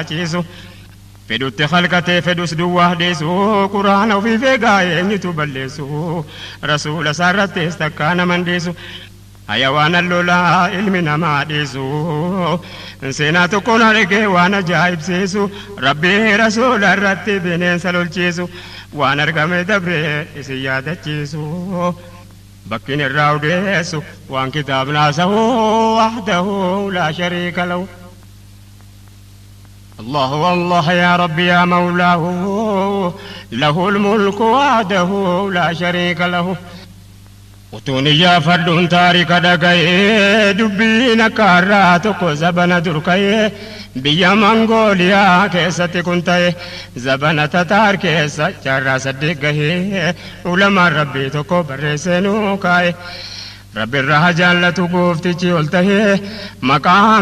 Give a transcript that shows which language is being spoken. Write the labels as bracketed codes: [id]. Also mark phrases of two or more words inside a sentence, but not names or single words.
[om] ciisu fedhutti halkatee fedhus duwwaa dhiisu quraana ofiif eegaa eenyutu balleessu rasuula isaarrattees takkaa naman dhiisu Hayawaana lolaa ilmi namaa dhiisu seenaa tokkoon argee waan ajaa'ibsiisu rabbii rasuula irratti bineensa lolchiisu waan argame dabree isin yaadachiisu bakkiin irraa odeessu waan kitaabni haasahu [ar] وحده لا شريك له الله والله يا ربي يا مولاه له الملك وحده لا شريك له [om] Utuuni yaafadhuun taarika dhaga'ee dubbiin akka har'aa tokko zabana dur ka'ee biyya Mongooliyaa keessatti kun ta'e zabana Tataar keessa jaarraa 8 gahee ulamaan rabbii tokko barreessee nuu kaa'e rabbi irraa jaallatu gooftichi ol tahee maqaan